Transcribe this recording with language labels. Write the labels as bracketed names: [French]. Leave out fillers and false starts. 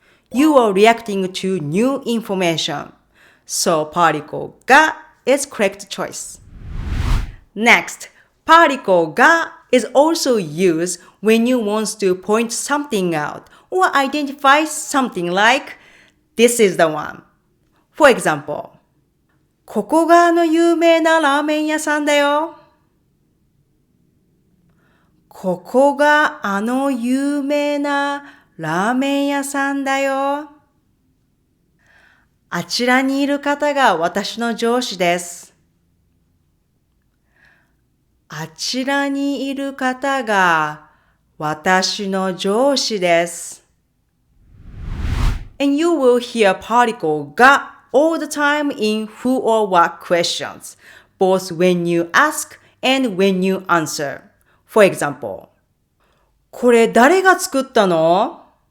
[English] You are reacting to new information. So particle が is correct choice. Next, particle が is also used when you want to point something out or identify something like this is the one. For example, [Japanese] ここが有名なラーメン屋さんだよ。ここが有名なラーメン屋さんだよ。あちらにいる方が私の上司です。あちらにいる方が私の上司です。 [English] And you will hear particle が all the time in who or what questions, both when you ask and when you answer. For example, [Japanese] これ誰が作ったの？